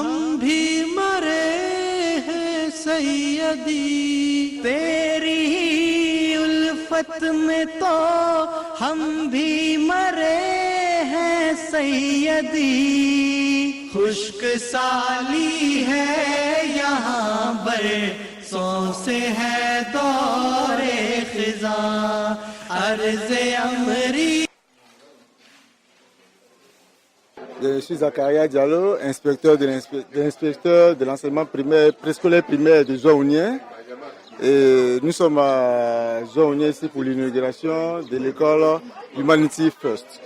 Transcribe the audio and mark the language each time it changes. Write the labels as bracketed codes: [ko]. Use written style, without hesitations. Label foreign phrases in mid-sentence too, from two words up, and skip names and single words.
[ur] بھی مرے ہیں سیدی تیری ہی الفت میں تو ہم بھی مرے ہیں سیدی، خشک سالی ہے یہاں برسوں سے ہے دورِ خزاں، ارضِ عمری. [fr] Je suis Zakaria Diallo, inspecteur de l'enseignement primaire, préscolaire primaire de Zouaounien. Et nous sommes à Zouaounien ici pour l'inauguration de l'école Humanity First.